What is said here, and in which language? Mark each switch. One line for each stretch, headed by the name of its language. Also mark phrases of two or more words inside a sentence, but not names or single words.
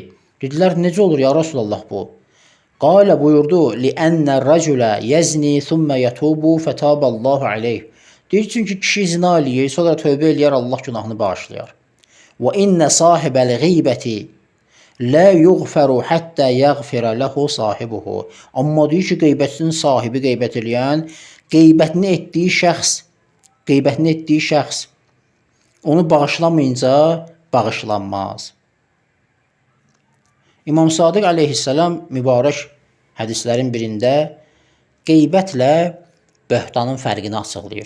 Azerbaijani: Dedilər, necə olur
Arabic: يا رسول الله
Azerbaijani: bu? Qalə buyurdu,
Arabic: "لأن الرجل يزني ثم يتوب فيتوب الله عليه."
Azerbaijani: Deyir, çünki kişi zina eləyir, sonra tövbə eləyər, Allah günahını bağışlayar.
Arabic: وإن صاحب الغيبة لا يغفر حتى يغفر له صاحبه.
Azerbaijani: Amma deyir ki, qeybətin sahibi qeybət eləyən, qeybətini etdiyi şəxs onu bağışlamayınca bağışlanmaz. İmam Sadiq aleyhisselam mübarək hədislərin birində qeybətlə böhtanın fərqini açıqlayır.